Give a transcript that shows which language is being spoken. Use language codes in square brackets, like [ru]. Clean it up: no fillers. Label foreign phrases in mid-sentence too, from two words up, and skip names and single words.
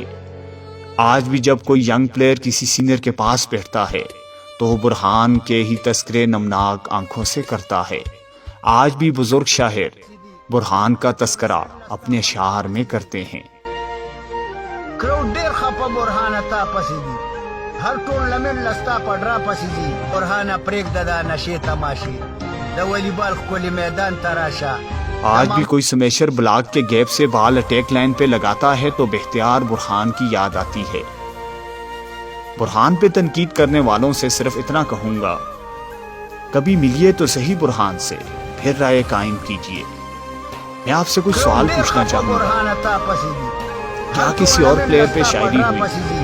[ur] آج بھی جب کوئی [en] young player [ur] کسی سینئر کے پاس بیٹھتا ہے تو وہ برہان کے ہی تذکرے نمناک آنکھوں سے کرتا ہے۔ آج بھی بزرگ شاعر برہان کا تذکرہ اپنے اشعار میں کرتے ہیں۔ [ps] کراؤڈ ډیر خپه برهانه تا پسې دي، هر ټورنمنټ لستا پډرا پسې دي، برهانه پرېږده دا نشې تماشې، د والیبال ښکلي میدان ته راشه۔ [ur] آج بھی کوئی [en] smasher block [ur] کے گیپ سے [en] ball attack line [ur] پہ لگاتا ہے تو بختیار برہان کی یاد آتی ہے۔ برہان پہ تنقید کرنے والوں سے صرف اتنا کہوں گا، کبھی ملیے تو صحیح برہان سے، پھر رائے قائم کیجئے۔ میں آپ سے کچھ سوال پوچھنا چاہوں گا، کیا کسی اور پلیئر پہ شاعری ہوئی؟